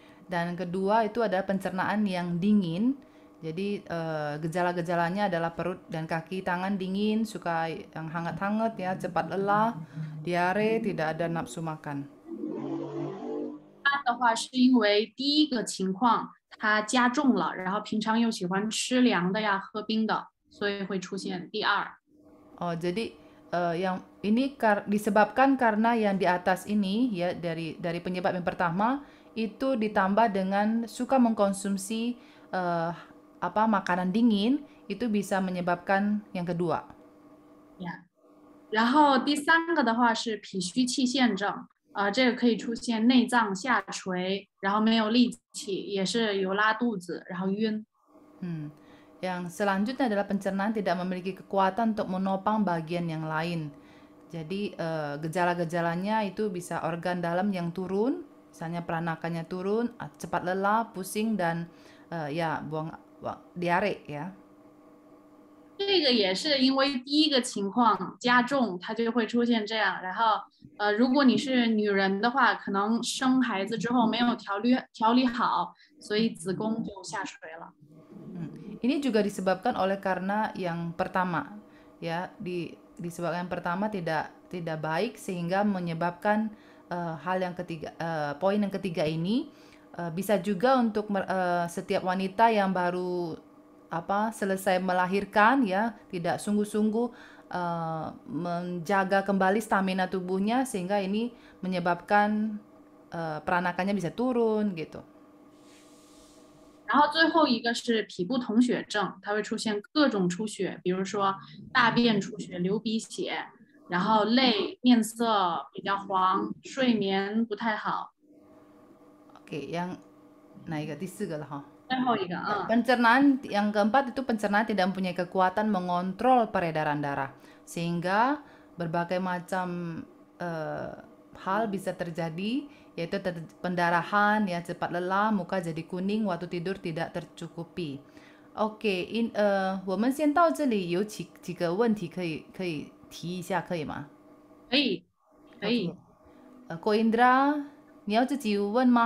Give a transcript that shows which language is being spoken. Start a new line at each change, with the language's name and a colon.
Indonesian: Dan kedua itu adalah pencernaan yang dingin. Jadi gejala-gejalanya adalah perut dan kaki, tangan dingin, suka yang hangat-hangat ya, cepat lelah, diare, tidak ada nafsu makan.
Chinese: 它的话是因为第一个情况它加重了，然后平常又喜欢吃凉的呀、喝冰的，所以会出现第二。
Indonesian: Oh, jadi yang ini disebabkan karena yang di atas ini ya, dari penyebab yang pertama itu ditambah dengan suka mengkonsumsi makanan dingin, itu bisa menyebabkan yang kedua.
Chinese: 然后第三个的话是脾虚气陷症，这个可以出现内脏下垂，然后没有力气，也是有拉肚子，然后晕。
Indonesian: Yang selanjutnya adalah pencernaan tidak memiliki kekuatan untuk menopang bagian yang lain. Jadi gejala-gejalanya itu bisa organ dalam yang turun, misalnya peranakannya turun, cepat lelah, pusing dan ya buang diare ya.
Chinese: 这个也是因为第一个情况加重，它就会出现这样。然后如果你是女人的话，可能生孩子之后没有调理好，所以子宫就下垂了。
Indonesian: Ini juga disebabkan oleh karena yang pertama ya, disebabkan yang pertama tidak baik sehingga menyebabkan hal yang ketiga, poin yang ketiga ini bisa juga untuk setiap wanita yang baru selesai melahirkan ya, tidak sungguh-sungguh menjaga kembali stamina tubuhnya sehingga ini menyebabkan peranakannya bisa turun gitu.
Chinese: 然后最后一个是脾部统血症，它会出现各种出血，比如说大便出血、流鼻血，然后泪、面色比较黄，睡眠不太好。
Indonesian: Oke, yang ketiga lah.
Chinese: 最后一个，
Indonesian: Pencernaan yang keempat itu pencernaan tidak mempunyai kekuatan mengontrol peredaran darah sehingga berbagai macam hal bisa terjadi, yaitu pendarahan ya, cepat lelah, muka jadi kuning, waktu tidur tidak tercukupi.
Chinese: OK， 我们先到这里，有几个问题可以提一下，可以吗？可以，可以。 Ko Indra，你要自己问吗？